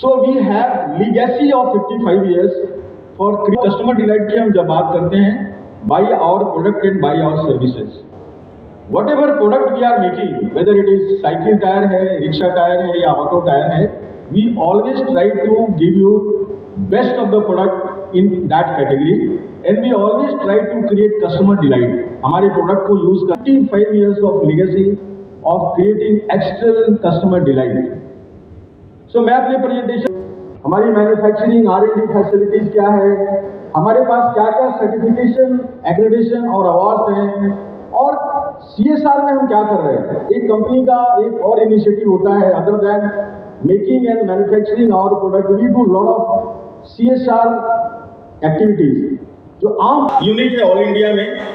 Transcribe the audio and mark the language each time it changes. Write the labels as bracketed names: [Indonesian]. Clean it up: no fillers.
[English] so we have legacy of 55 years for customer delight [Hindi] की हम जब बात करते हैं, [English] By our product and by our services. Whatever product we are making, whether it is cycle tyre है, rickshaw tyre है या auto tyre है, we always try to give you best of the product in that category, and we always try to create customer delight. [Hindi] हमारे product को use कर [English] 55 years of legacy of creating excellent customer delight. [Hindi] So मैं अपने presentation, हमारी manufacturing R&D facilities क्या है, हमारे पास क्या क्या सर्टिफिकेशन, एक्रेडिटेशन और अवार्ड्स हैं, और CSR में हम क्या कर रहे हैं। एक कंपनी का एक और इनिशिएटिव होता है, [English] other than making and manufacturing our product, we do lot of CSR activities [Hindi] जो आम यूनिट है ऑल इंडिया में।